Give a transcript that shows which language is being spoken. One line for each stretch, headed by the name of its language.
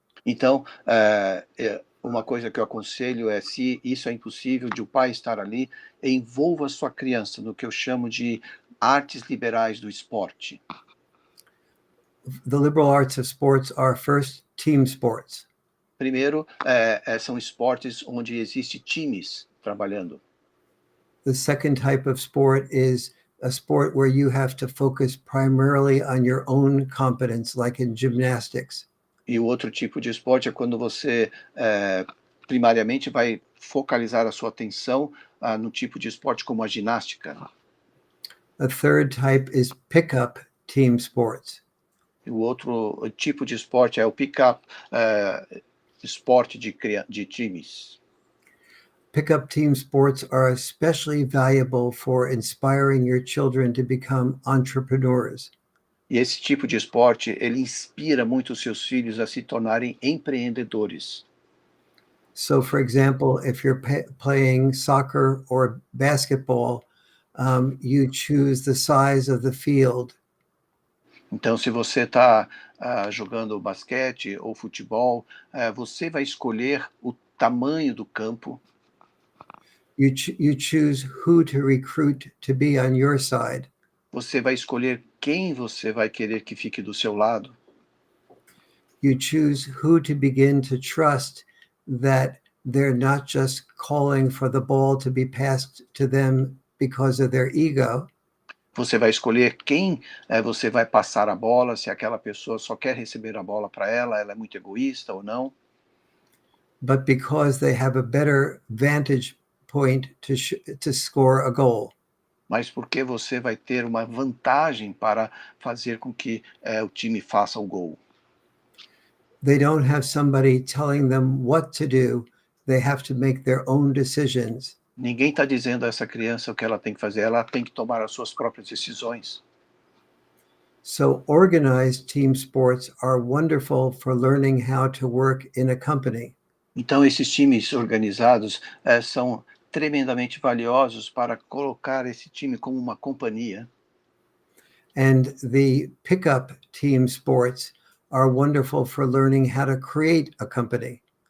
Portuguese: Então, uma coisa que eu aconselho é, se isso é impossível de o pai estar ali, envolva sua criança no que eu chamo de artes liberais do esporte.
English: The liberal arts of sports are first team sports.
Portuguese: Primeiro, são esportes onde existe times trabalhando.
English: The second type of sport is a sport where you have to focus primarily on your own competence, like in gymnastics.
Portuguese: E o outro tipo de esporte é quando você primariamente vai focalizar a sua atenção no tipo de esporte como a ginástica.
English: A third type is pick-up team sports.
Portuguese: E o outro tipo de esporte é o pick-up, esporte de times.
English: Pick-up team sports are especially valuable for inspiring your children to become entrepreneurs.
Portuguese: E esse tipo de esporte, ele inspira muito os seus filhos a se tornarem empreendedores.
English: So, for example, if you're playing soccer or basketball, you choose the size of the field.
Portuguese: Então, se você está jogando basquete ou futebol, você vai escolher o tamanho do campo.
English: You choose who to recruit to be on your side.
Portuguese: Você vai escolher quem você vai querer que fique do seu lado.
English: You choose who to begin to trust that they're not just calling for the ball to be passed to them because of their ego.
Portuguese: Você vai escolher quem você vai passar a bola, se aquela pessoa só quer receber a bola para ela é muito egoísta ou não.
English: But because they have a better vantage point to score a goal.
Portuguese: Mas porque você vai ter uma vantagem para fazer com que o time faça o gol.
English: They don't have somebody telling them what to do. They have to make their own decisions.
Portuguese: Ninguém está dizendo a essa criança o que ela tem que fazer. Ela tem que tomar as suas próprias decisões.
English: So organized team sports are wonderful for learning how to work in a company.
Portuguese: Então, esses times organizados são tremendamente valiosos para colocar esse time como uma companhia.
English: And the pickup team sports are wonderful for learning how to create a company.